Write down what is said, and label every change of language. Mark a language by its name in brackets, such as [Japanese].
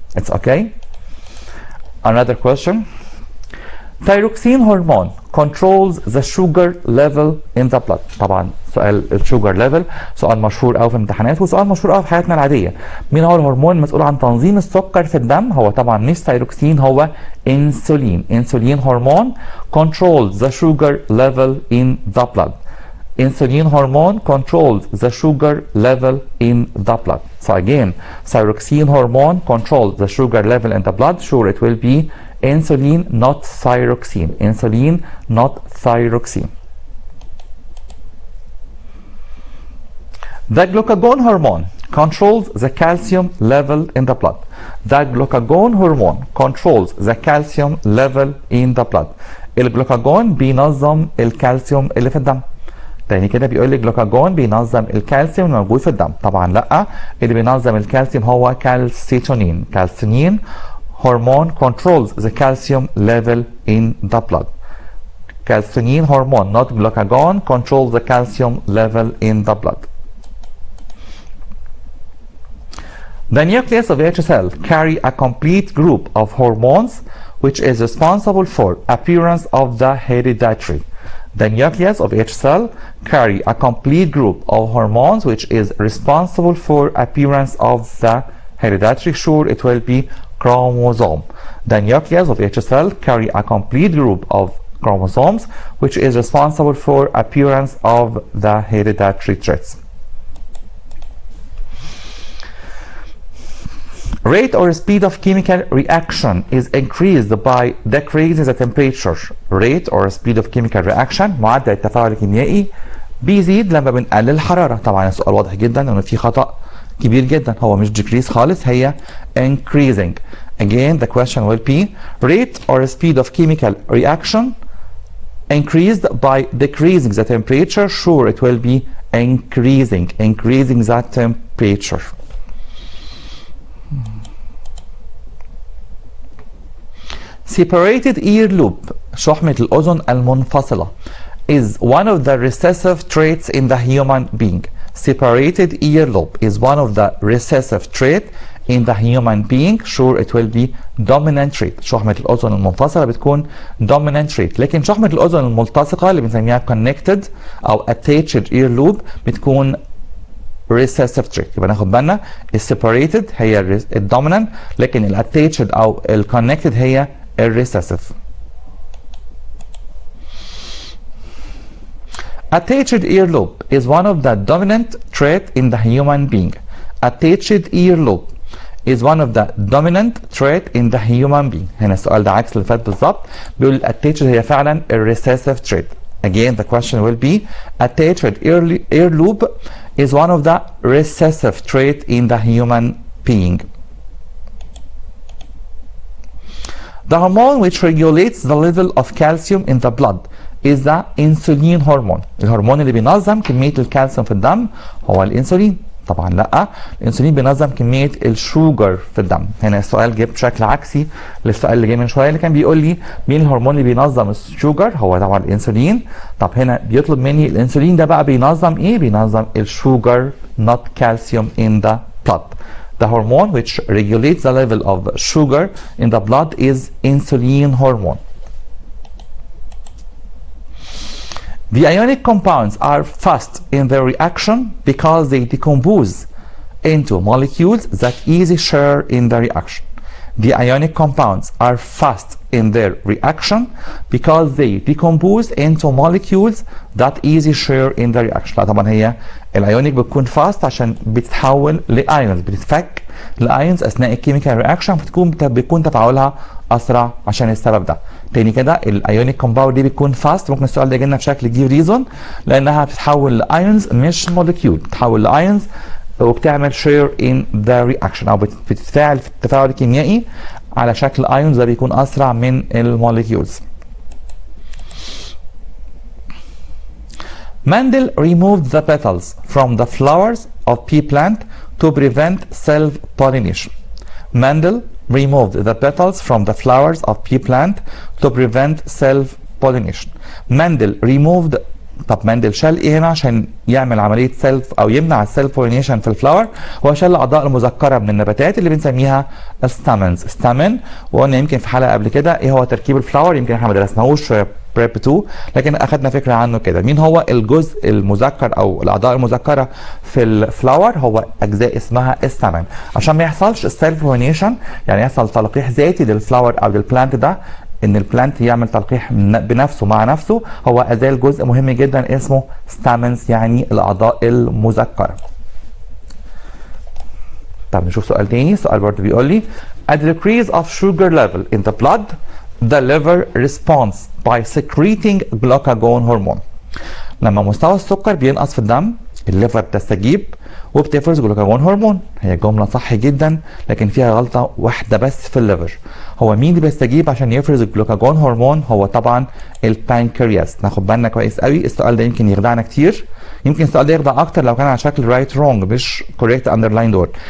[English] It's okay. Another question. Thyroxine hormone controls the sugar level in the blood. [Arabic] طبعا سؤال الشوجر ليفل سؤال مشهور قوي في الامتحانات وسؤال مشهور قوي في حياتنا العاديه. مين هو الهرمون المسؤول عن تنظيم السكر في الدم؟ هو طبعا مش ثايروكسين، هو انسولين. [English] Insulin hormone controls the sugar level in the blood. Insulin hormone controls the sugar level in the blood. So again, thyroxine hormone controls the sugar level in the blood. Sure, it will be insulin, not thyroxine. Insulin, not thyroxine. The glucagon hormone controls the calcium level in the blood. The glucagon hormone controls the calcium level in the blood. [Arabic] الجلوكاجون بينظم الكالسيوم اللي في الدم. تاني كده بيقول لي جلوكاجون بينظم الكالسيوم الموجود في الدم. طبعا لا، اللي بينظم الكالسيوم هو كالسيتونين. [English] Calcitonin hormone controls the calcium level in the blood. Calcitonin hormone, not glucagon, controls the calcium level in the blood. The nucleus of each cell carry a complete group of hormones which is responsible for appearance of the hereditary. The nucleus of each cell carry a complete group of hormones which is responsible for appearance of the hereditary. Sure, it will be chromosome. The nucleus of each cell carry a complete group of chromosomes which is responsible for appearance of the hereditary traits. Rate or speed of chemical reaction is increased by decreasing the temperature. Rate or speed of chemical reaction [Arabic] معدل التفاعل الكيميائي بيزيد لما بنقلل الحرارة. طبعا السؤال واضح جدا انه في خطأ كبير جدا، هو مش decrease خالص، هي increasing. [English] Again the question will be rate or speed of chemical reaction increased by decreasing the temperature. Sure, it will be increasing that temperature. Separated ear lobe [Arabic] شحمة الأذن المنفصلة [English] is one of the recessive traits in the human being. Separated earlobe is one of the recessive trait in the human being. Sure, it will be dominant trait. [Arabic] شحمة الأذن المنفصلة بتكون dominant trait، لكن شحمة الأذن الملتصقة اللي بنسميها connected أو attached earlobe بتكون recessive trait. يبقى ناخد بالنا السيبريتد هي الدومينانت، لكن الاتاتشد أو الكونكتد هي الريسيسيف. [English] Attached earlobe is one of the dominant trait in the human being. Attached earlobe is one of the dominant trait in the human being. [Arabic] هنا السؤال ده عكس اللي فات بالظبط، بيقول attached هي فعلا recessive trait. [English] Again the question will be attached earlobe is one of the recessive trait in the human being. The hormone which regulates the level of calcium in the blood is the insulin hormone. [Arabic] الهرمون اللي بينظم كمية الكالسيوم في الدم هو الانسولين. طبعا لا، الانسولين بينظم كمية الشوجر في الدم. هنا السؤال جه بشكل عكسي للسؤال اللي جه من شوية اللي كان بيقول لي مين الهرمون اللي بينظم الشوجر؟ هو طبعا الانسولين. طب هنا بيطلب مني الانسولين ده بقى بينظم ايه؟ بينظم الشوجر [English] not calcium in the blood. The hormone which regulates the level of sugar in the blood is insulin hormone. The ionic compounds are fast in their reaction because they decompose into molecules that easily share in the reaction. The ionic compounds are fast in their reaction because they decompose into molecules that easily share in the reaction. [Arabic] لا طبعا هي الايونيك بتكون fast عشان بتتحول لايونز، بتتفك لايونز اثناء الكيميكال رياكشن، بيكون تفاعلها اسرع عشان السبب ده. تاني كده الايونيك كومباوند دي بتكون فاست. ممكن السؤال ده يجي لنا في شكل جيف ريزون، لانها بتتحول لايونز مش مولكيول، بتتحول لايونز وبتعمل شير ان ذا رياكشن او بتتفاعل في التفاعل الكيميائي على شكل ايونز، ده بيكون اسرع من المولكيولز. [English] Mendel removed the petals from the flowers of pea plant to prevent self-pollination. Mendel removed the petals from the flowers of pea plant to prevent self-pollination. Mendel removed. [Arabic] طب مندل شال ايه هنا عشان يعمل عمليه سيلف او يمنع السيلف بولينيشن في الفلاور؟ هو شال الاعضاء المذكره من النباتات اللي بنسميها ستامنز. ستامن، وقلنا يمكن في حلقه قبل كده ايه هو تركيب الفلاور، يمكن احنا ما درسناهوش في بريب 2 لكن اخذنا فكره عنه كده. مين هو الجزء المذكر او الاعضاء المذكره في الفلاور؟ هو اجزاء اسمها ستامن. عشان ما يحصلش السيلف بولينيشن، يعني يحصل تلقيح ذاتي للفلاور او للبلانت ده، ان البلانت يعمل تلقيح بنفسه مع نفسه، هو ازال جزء مهم جدا اسمه ستامنز، يعني الاعضاء المذكره. طب نشوف سؤال تاني. سؤال برضه بيقول لي [English] at the decrease of sugar level in the blood the liver responds by secreting glucagon hormone. [Arabic] لما مستوى السكر بينقص في الدم الليفر بتستجيب وبتفرز جلوكاجون هرمون. هي جمله صح جدا لكن فيها غلطه واحده بس في الليفر. هو مين اللي بيستجيب عشان يفرز الجلوكاجون هرمون؟ هو طبعا البانكرياس. ناخد بالنا كويس قوي، السؤال ده يمكن يخدعنا كتير، يمكن السؤال ده يخدع اكتر لو كان على شكل رايت رونج مش كوريكت اندرلاين دور.